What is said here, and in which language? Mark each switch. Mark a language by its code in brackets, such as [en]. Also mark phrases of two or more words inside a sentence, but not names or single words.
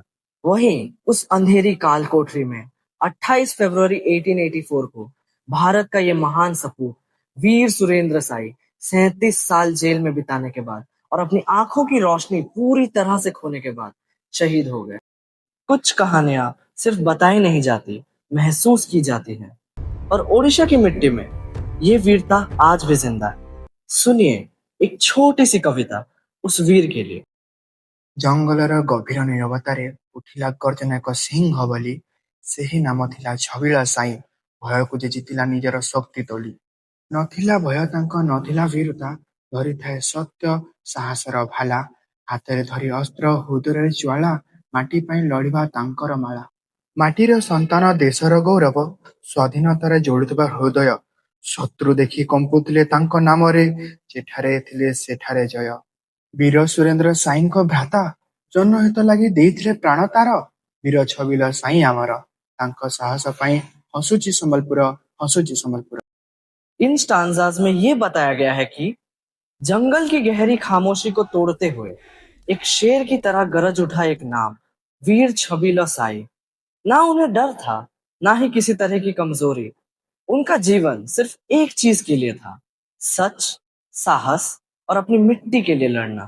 [hi] वहीं उस अंधेरी काल कोठरी में 28 फरवरी 1884 को भारत का ये महान सपूत वीर सुरेंद्र साई 37 साल जेल में बिताने के बाद और अपनी आंखों की रोशनी पूरी तरह से खोने के बाद शहीद हो गए। कुछ कहानियां सिर्फ बताई नहीं जाती, महसूस की जाती हैं। और ओडिशा की मिट्टी में ये वीरता आज भी जिंदा है। सुनिए एक छोटी सी कविता उस वीर के लिए। [or] ଜଙ୍ଗଲର ଗଭୀର ନୀରବତାରେ ଉଠିଲା ଗର୍ଜନ ଏକ ସିଂହ ବୋଲି। ସେହି ନାମ ଥିଲା ଛବିଳ ସାଇଁ। ଭୟକୁ ଯେ ଜିତିଲା ନିଜର ଶକ୍ତି ତୋଳି। ନଥିଲା ଭୟ ତାଙ୍କ ନଥିଲା ବୀରତା, ଧରିଥାଏ ସତ୍ୟ ସାହସର ଭାଲା। ହାତରେ ଧରି ଅସ୍ତ୍ର ହୃଦୟରେ ଜ୍ୱାଳା, ମାଟି ପାଇଁ ଲଢ଼ିବା ତାଙ୍କର ମାଳା। ମାଟିର ସନ୍ତାନ ଦେଶର ଗୌରବ, ସ୍ୱାଧୀନତାରେ ଯୋଡ଼ୁଥିବା ହୃଦୟ। ଶତ୍ରୁ ଦେଖି କମ୍ପୁଥିଲେ ତାଙ୍କ ନାମରେ, ଯେଠାରେ ଥିଲେ ସେଠାରେ ଜୟ। ବୀର ସୁରେନ୍ଦ୍ର ସାଇଙ୍କ ଭ୍ରାତା, ଜନହିତ ଲାଗି ଦେଇଥିଲେ ପ୍ରାଣ ତାର। ବୀର ଛବିଳ ସାଇଁ ଆମର, ତାଙ୍କ ସାହସ ପାଇଁ ହସୁଛି ସମ୍ବଲପୁର, ହସୁଛି ସମ୍ବଲପୁର। [hi] इन स्टांजाज में ये बताया गया है कि जंगल की गहरी खामोशी को तोड़ते हुए एक शेर की तरह गरज उठा एक नाम, वीर छबीला साई। ना उन्हें डर था, ना ही किसी तरह की कमजोरी। उनका जीवन सिर्फ एक चीज के लिए था, सच, साहस और अपनी मिट्टी के लिए लड़ना।